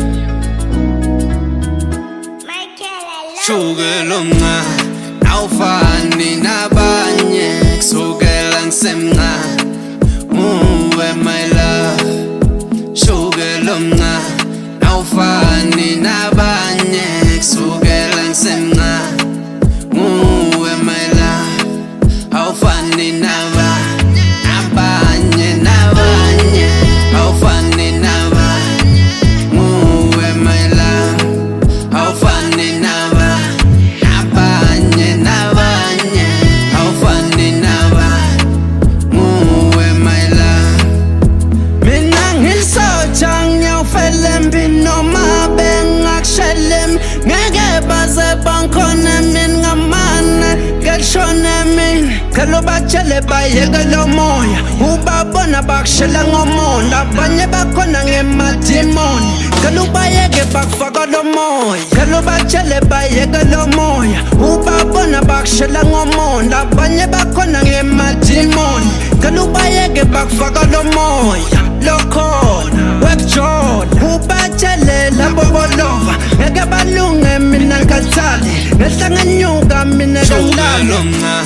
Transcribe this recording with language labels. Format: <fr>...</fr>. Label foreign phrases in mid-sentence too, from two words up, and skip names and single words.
<nd>Shugulunga, awfani nabanye, kusukela ngisemncane, uwe</nd> <en>my love.</en> <nd>Shugulunga, awfani nabanye, kusukela ngisemncane, uwe</nd> <en>my love.</en> <nd>Awfani nabanye. Nabanye, nabanye, awfani nabanye, muwe</nd> <en>my love,</en> <nd>awfani nabanye, nabanye, nabanye, awfani nabanye, muwe</nd> <en>my love.</en> <nd>Mina ngisoja ngiyofela empino mabe ngakushelem ngeke baze bankhona mina ngamane ngeshona mina Kalo batshele bayeke lo moya ubabona bakushela ngomona abanye bakhona ngemadimoni Kalo bayeke bakufaka lo moya Kalo batshele bayeke lo moya ubabona bakushela ngomona abanye bakhona ngemadimoni Kalo bayeke bakufaka lo moya lokhona wekujona ubatshele labo bolova ngeke balunge mina ngathali ngehlanganyuka mina ngilala</nd>